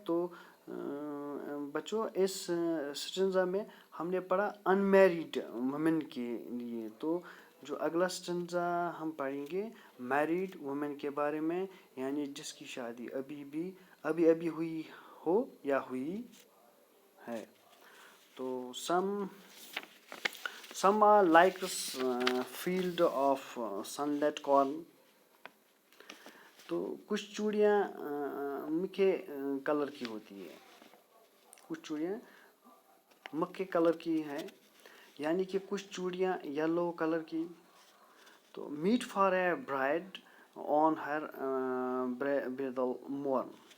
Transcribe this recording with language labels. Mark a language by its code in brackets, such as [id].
[ur] تو بچوں اس سٹنزا میں ہم نے پڑھا ان میریڈ وومن کے لیے. تو جو اگلا سٹنزا ہم پڑھیں گے میریڈ وومن کے بارے میں, یعنی جس کی شادی ابھی ہوئی ہو یا ہوئی ہے. [en] تو some are like field of sunlit corn. [ur] تو کچھ چوڑیاں مکھے کلر کی ہوتی ہے, کچھ چوڑیاں مکھے کلر کی ہیں, یعنی کہ کچھ چوڑیاں یلو کلر کی. [en] تو meet for a bride on her bridal morn.